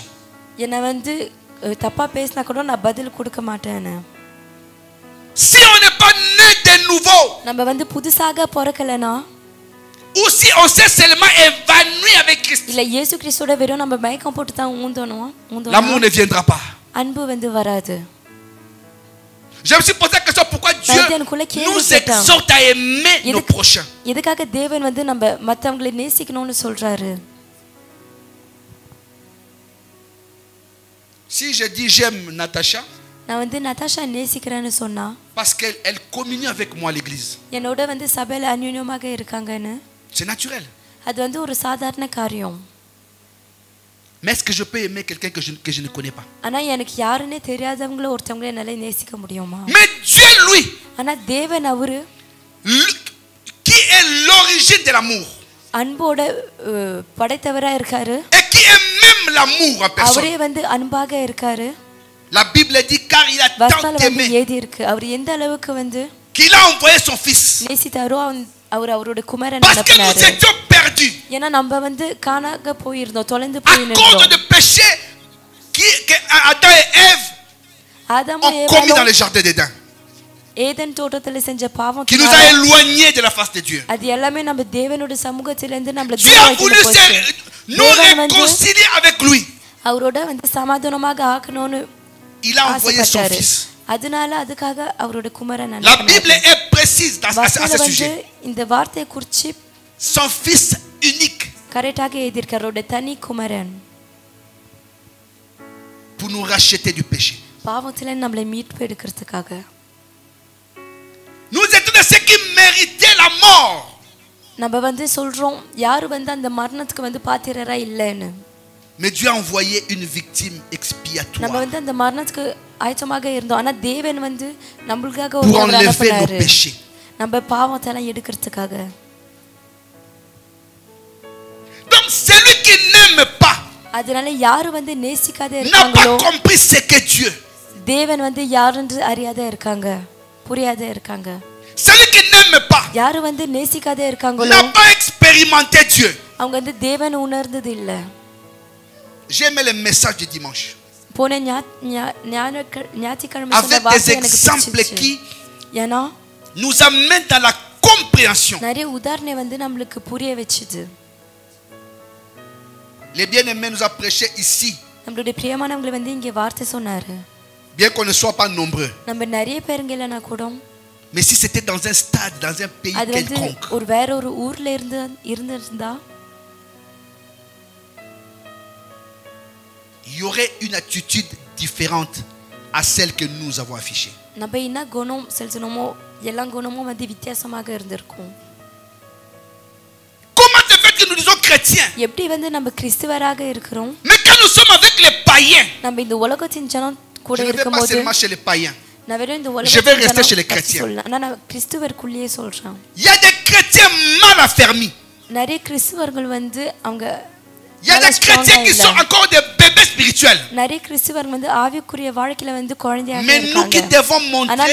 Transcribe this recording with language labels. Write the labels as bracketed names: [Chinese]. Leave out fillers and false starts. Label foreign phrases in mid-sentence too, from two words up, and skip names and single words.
[Tamil] என்ன வந்து தப்பா பேசினா கூட நான் பதில் கொடுக்க மாட்டேன்னு. [French] Si on n'est pas né de nouveau, [Tamil] நம்ம வந்து புதுசாக பிறக்கலனா [French] ou si on s'est seulement évanoui avec Christ, [Tamil] இல்ல இயேசு கிறிஸ்துவோட வெறும் நம்ம மயக்கம் போட்டு தான் ஊந்தணும் [French] l'amour ne viendra pas. [Tamil] அன்பு வந்து வராது. [French] Je me suis posé la question pourquoi Dieu nous exhorte à aimer nos prochains. [Tamil] எதுக்காக தேவன் வந்து நம்ம மத்தவங்களை நேசிக்கணும்னு சொல்றாரு? [French] Si je dis j'aime Natacha, [Tamil] நான் வந்து நதாஷா நேசிக்கிறேன்னு சொன்னா [French] parce qu'elle communie avec moi à l'église, [Tamil] என்னோட வந்து சபையில அந்யோன்யமாக இருக்காங்கன்னு [French] c'est naturel. [Tamil] அது வந்து ஒரு சாதாரண காரியம். [French] Mais est-ce que je peux aimer quelqu'un que je ne connais pas? [Tamil] ஆனா எனக்கு யாருன்னே தெரியாதவங்கள ஒருத்தவங்கள என்னால நேசிக்க முடியுமா? [French] Mais Dieu lui, [Tamil] ஆனா தேவன் அவரு [French] qui est l'origine de l'amour, [Tamil] அன்போட படைத்தவரா இருக்காரு. [French] et qui est même l'amour en personne. [Tamil] அவரே வந்து அன்பாக இருக்காரு. [French] La Bible dit car il a tant [Tamil] வசனத்துல வந்து [French] aimé [Tamil] ஏதி இருக்கு. அவர் எந்த அளவுக்கு வந்து [French] qu'il a envoyé son fils. [Tamil] நேசித்தாரோ அவர் அவரோட குமாரனை [French] Parce que nous [Tamil] அனுப்பினாரு. [French] étions perdus [Tamil] ஏன்னா நம்ம வந்து காணாக போயிருந்தோம், தொலைந்து [French] à cause [Tamil] போயிருந்தோம். [French] de péché que Adam et Ève [Tamil] ஆதாமும் [French] ont commis dans [Tamil] ஏவாளும் [French] le jardin d'Éden, [Tamil] ஏதேன் தோட்டத்துல செஞ்ச [French] qui nous a [Tamil] பாவத்தினால [French] éloignés de la face de Dieu. [Tamil] அது எல்லாமே நம்ம தேவனோட சமூகத்துல இருந்து நம்மள [French] Dieu a voulu nous réconcilier avec lui. [Tamil] அவரோட வந்து சமாதானமாக ஆக்கணும்னு [French] Il a envoyé son [Tamil] ஆசைப்பட்டாரு. [French] fils. [Tamil] அதனால அதுக்காக அவரோட குமாரன் [French] La Bible est précise à [Tamil] வசனத்துல [French] ce [Tamil] வந்து [French] sujet. [Tamil] இந்த வார்த்தையை குறிச்சு [French] Son fils unique [Tamil] கரெக்டாக எழுதியிருக்காரு, அவரோட தனி குமாரன் [French] pour nous racheter du péché. [Tamil] பாவத்துல நம்மளை மீட்பு எடுக்கிறதுக்காக. [French] Nous étions de ceux qui méritaient la mort. [Tamil] நம்ம வந்து சொல்றோம் யாரு வந்து அந்த மரணத்துக்கு வந்து பாத்திரரா இல்லைன்னு. [French] Mais Dieu a envoyé une victime [Tamil] நம்ம [French] expiatoire [Tamil] வந்து அந்த மரணத்துக்கு ஆயத்தமாக இருந்தோம், ஆனா தேவன் வந்து நம்மளுக்காக [French] pour [Tamil] ஒரு [French] enlever nos [Tamil] அனுப்பினாரு [French] péchés. [Tamil] நம்ம பாவத்தை எல்லாம் எடுக்கிறதுக்காக. [French] Donc celui qui n'aime pas [Tamil] அதனால யாரு வந்து நேசிக்காத [French] n'a [Tamil] இருக்காங்களோ [French] pas compris ce que Dieu. [Tamil] தேவன் வந்து யாருன்னு அறியாத இருக்காங்க, புரியாத இருக்காங்க. [French] Celui qui n'aime pas [Tamil] யாரு வந்து நேசிக்காத இருக்காங்களோ [French] n'a pas expérimenté Dieu. [Tamil] அவங்க வந்து தேவன் உணர்ந்தது இல்ல. [French] J'ai aimé le message du dimanche [Tamil] போன ஞாயிற்றுக்கிழமை சொன்ன [French] avec des [Tamil] வார்த்தை எனக்கு [French] exemples [Tamil] பிடிச்சிருச்சு. [French] qui [Tamil] ஏன்னா [French] nous amènent dans la compréhension. [Tamil] நிறைய உதாரணம் வந்து நம்மளுக்கு புரிய வச்சுது. [French] Les bien-aimés nous a prêché ici, [Tamil] நம்மளுடைய பிரியமானவங்களை வந்து இங்க வார்த்தை சொன்னாரு. [French] bien qu'on ne soit pas nombreux. [Tamil] நம்ம நிறைய பேருங்க இல்லைனா கூட [French] Mais si c'était dans un stade, dans un pays [Tamil] அது வந்து [French] quelconque, [Tamil] ஒரு வேற ஒரு ஊர்ல இருந்திருந்தா [French] il y aurait une attitude différente à celle que nous avons affichée. [Tamil] நம்ம என்ன குணம் செலுத்தணுமோ எல்லா குணமும் வந்து வித்தியாசமாக இருந்திருக்கும். [French] Comment se fait que nous disons chrétiens. [Tamil] எப்படி வந்து நம்ம கிறிஸ்தவராக இருக்கிறோம். [French] Mais quand nous sommes avec les païens, [Tamil] நம்ம இந்த உலகத்தின் ஜனம் கூட [French] je ne vais pas [Tamil] இருக்கும்போது [French] seulement chez les païens. [Tamil] நான் வெறும் இந்த [French] Je vais rester chez [Tamil] உலகத்தின் [French] les chrétiens. [Tamil] ஜனம் நான் கிறிஸ்தவருக்குள்ளேயே சொல்றேன். [French] Il y a des chrétiens mal affermis. [Tamil] நிறைய கிறிஸ்தவர்கள் வந்து அவங்க [French] Il y a des chrétiens qui sont encore des bébés spirituels. [Tamil] நிறைய கிறிஸ்தவர்கள் வந்து ஆவிக்குரிய வாழ்க்கையில வந்து குழந்தையாக [French] Mais nous qui [Tamil] இருக்காங்க. [French] devons [Tamil] ஆனா [French] montrer